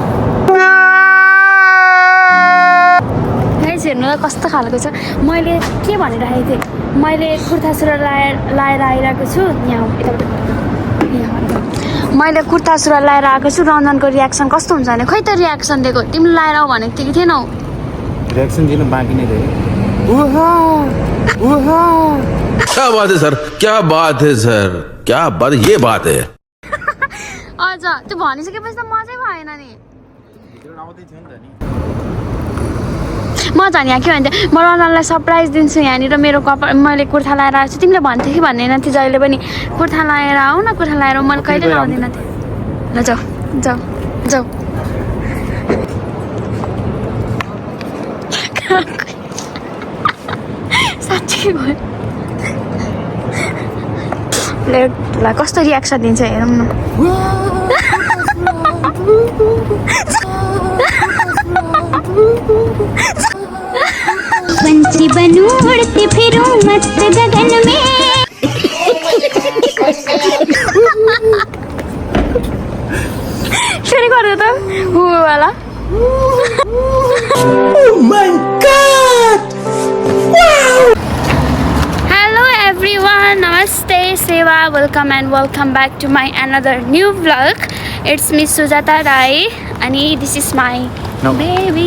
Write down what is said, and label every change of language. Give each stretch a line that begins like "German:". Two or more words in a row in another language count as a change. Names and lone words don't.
Nepali: हेर्नु त कस्तो खालको छ मैले के भनिराखेको थिएँ मैले कुर्ता सुरुवाल लाएर आइरहेको छु मैले कुर्ता सुरुवाल लाएर आएको छु रञ्जनको रियाक्सन कस्तो हुन्छ भने खै त रियाक्सन दिएको तिमीले लाएर आऊ भनेको थियो कि थिएनौ रियाक्सन दिनु बाँकी नै रह्यो
Hindi: क्या बात है सर क्या बात है सर क्या बात ये बात है
Nepali: अझ त्यो भनिसकेपछि त मजै भएन नि म झन् यहाँ के भन्छ म रञ्जनलाई सरप्राइज दिन्छु यहाँनिर मेरो कपडा मैले कुर्ता लाएर आएको छु तिमीले भन्थ्यो कि भन्दैन थियो जहिले पनि कुर्ता लाएर आऊ न कुर्ता लाएर मैले कहिले लाउँदिनँ थिएँ ल जाऊ जाऊ जाऊ साँच्चै भयो ल कस्तो रियाक्सन दिन्छ हेरौँ न
Hindi: पंछी बनूं उड़ती फिरूं मस्त गगन में
Nepali: फेरि गर्नु त हो वाला
English: hello everyone
Nepali: नमस्ते सेवा
English: welcome back to my another new vlog it's me Sujata Rai अनि this is my baby